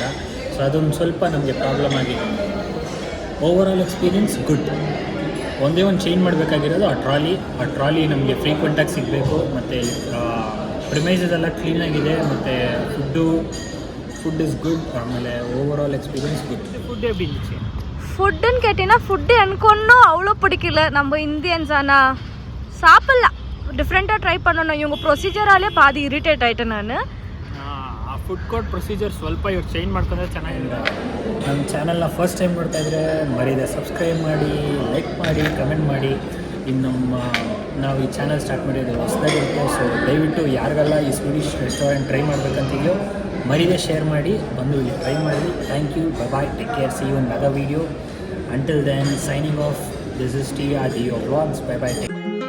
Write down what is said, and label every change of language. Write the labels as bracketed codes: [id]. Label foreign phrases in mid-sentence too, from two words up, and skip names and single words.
[kn] ಸೊ ಅದೊಂದು ಸ್ವಲ್ಪ ನಮಗೆ ಪ್ರಾಬ್ಲಮ್ ಆಗಿದೆ. [en] overall experience good. [kn] ಒಂದೇ ಒಂದು ಚೇಂಜ್ ಮಾಡಬೇಕಾಗಿರೋದು ಆ ಟ್ರಾಲಿ ನಮಗೆ ಫ್ರೀಕ್ವೆಂಟಾಗಿ ಸಿಗಬೇಕು. ಮತ್ತು ಪ್ರಿಮೈಸಸ್ ಎಲ್ಲ ಕ್ಲೀನಾಗಿದೆ. ಮತ್ತು [en] food is good. [kn] ಆಮೇಲೆ [en] overall experience good. [ta] ಫುಡ್ எப்படி இருந்துச்சு? ஃபுட்டுன்னு கேட்டிங்கன்னா ஃபுட்டு எனக்கு ஒன்றும் அவ்வளோ பிடிக்கல. நம்ம இந்தியன்ஸ் ஆனால் சாப்பிட்லாம், டிஃப்ரெண்ட்டாக ட்ரை பண்ணணும். இவங்க ப்ரொசீஜராலே பாதி இரிட்டேட் ஆகிட்டேன் நான். [en] food court procedure [kn] ಸ್ವಲ್ಪ ಇವ್ರು ಚೇಂಜ್ ಮಾಡ್ಕೊಂಡ್ರೆ ಚೆನ್ನಾಗಿಲ್ಲ. ನಮ್ಮ ಚಾನಲ್ನ [en] first time [kn] ನೋಡ್ತಾ ಇದ್ದರೆ ಮರೀದೆ ಸಬ್ಸ್ಕ್ರೈಬ್ ಮಾಡಿ, ಲೈಕ್ ಮಾಡಿ, ಕಮೆಂಟ್ ಮಾಡಿ. ಇನ್ನು ನಾವು ಈ ಚಾನಲ್ ಸ್ಟಾರ್ಟ್ ಮಾಡಿರೋದು ಹೊಸದಾಗಿರುತ್ತೆ. ಸೊ ದಯವಿಟ್ಟು ಯಾರಿಗೆಲ್ಲ ಈ [en] Swedish restaurant [kn] ಟ್ರೈ ಮಾಡಬೇಕಂತಿದೆಯೋ ಮರೀದೆ ಶೇರ್ ಮಾಡಿ, ಬಂದು ಇಲ್ಲಿ ಟ್ರೈ ಮಾಡಿ. [en] Thank you, bye, take care, see you in other video. Until then, signing off. This is TRDO Vlogs. Bye bye.